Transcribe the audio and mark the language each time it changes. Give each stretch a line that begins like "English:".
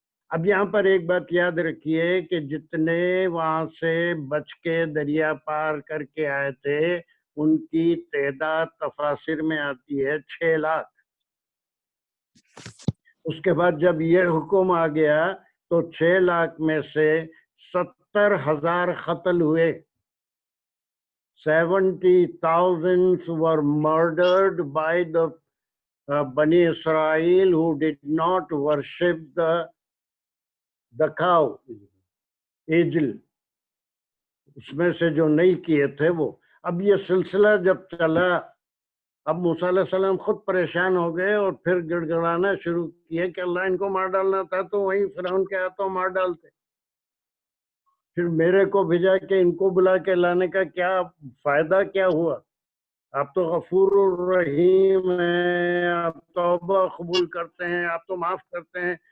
Urdu: اب یہاں پر ایک بات یاد رکھیے کہ جتنے وہاں سے بچ کے دریا پار کر کے آئے تھے ان کی تعداد تفاسیر میں آتی ہے 6 لاکھ. اس کے بعد جب یہ حکم آ گیا تو 6 لاکھ میں سے 70,000 قتل ہوئے.
English: 70,000 were murdered by the Bani Israel who did not worship the cow, ایجل,
Urdu: اس میں سے جو نہیں کیے تھے وہ. اب یہ سلسلہ جب چلا, اب موسیٰ علیہ السلام خود پریشان ہو گئے اور پھر گڑ گڑانا شروع کیے کہ اللہ ان کو مار ڈالنا تھا تو وہیں فرعون کے ہاتھوں مار ڈالتے. پھر میرے کو بھیجا کہ ان کو بلا کے لانے کا کیا فائدہ کیا ہوا؟ آپ تو غفور الرحیم ہیں, آپ توبہ قبول کرتے ہیں, آپ تو معاف کرتے ہیں.